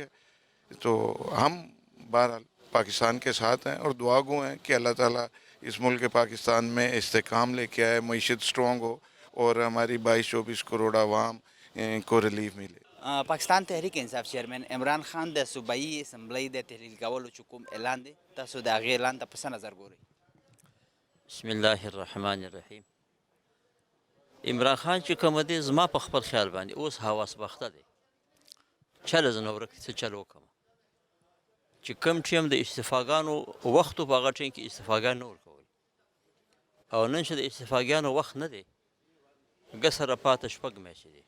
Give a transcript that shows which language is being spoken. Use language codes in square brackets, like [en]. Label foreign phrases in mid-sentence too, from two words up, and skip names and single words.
[ur] تو ہم بہرحال پاکستان کے ساتھ ہیں اور دعا گو ہیں کہ اللہ تعالیٰ اس ملک پاکستان میں استحکام لے کے آئے، معیشت سٹرونگ ہو اور ہماری 22-24 کروڑ عوام کو ریلیف ملے. [ps] پاکستان تحریک انصاف چیئرمین عمران خان د صوبائی اسمبلی د تحلیل کولو چې کوم اعلان دی تاسو د هغې اعلان ته په څه نظر ګورئ؟ [ar] بسم الله الرحمن الرحیم. [ps] عمران خان چې کوم دی زما په خپل خیال باندې اوس حواس بخته دی. چله زه نه ورک څه چل وکړم چې کوم ټیم د استعفاګانو وخت و په هغه ټیم کې استعفاګان نه ورکول او نن چې د استعفاګانو وخت نه دی ګه سره پاته 6 میاشتې دي.